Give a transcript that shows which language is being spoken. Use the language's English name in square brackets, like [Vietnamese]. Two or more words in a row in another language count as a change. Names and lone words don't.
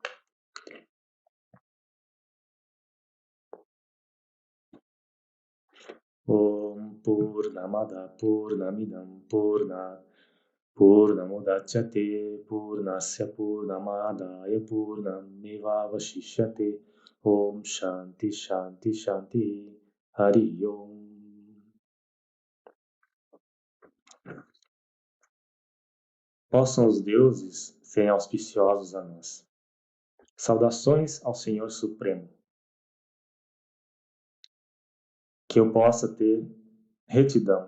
[Sanskrit] ओम् पूर्णमद पूर्णमिदं पूर्णमुदच्यते पूर्णस्य पूर्णमदय पूर्णमेवावशिष्यते ओम् शान्ति शान्ति शान्ति हरि ओम्. [Portuguese] Possam os deuses serem auspiciosos a nós. Saudações ao Senhor Supremo. Que eu possa ter retidão.